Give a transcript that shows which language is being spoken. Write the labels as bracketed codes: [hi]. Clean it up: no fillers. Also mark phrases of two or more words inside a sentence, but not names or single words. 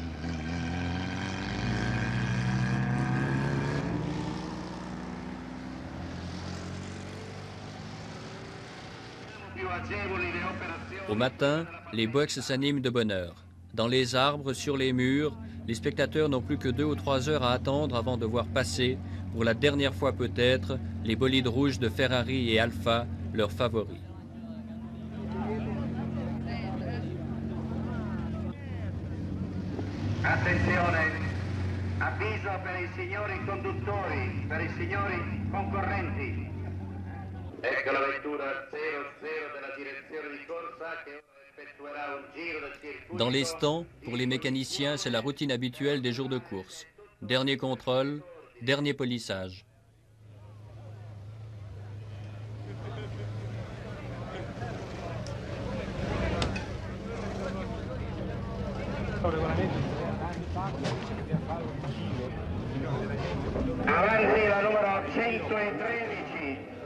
[fr] Au matin, les box s'animent de bonne heure. Dans les arbres, sur les murs, les spectateurs n'ont plus que 2 ou 3 heures à attendre avant de voir passer, pour la dernière fois peut-être, les bolides rouges de Ferrari et Alfa, leurs favoris. [it] Attenzione, avviso per i signori conduttori, per i signori concorrenti. Ecco la vettura 00 della direzione di corsa che ora effettuerà un giro del circuito. [fr] Dans les stands, pour les mécaniciens, c'est la routine habituelle des jours de course. Dernier contrôle, dernier polissage. [it] Avanti la numero 113.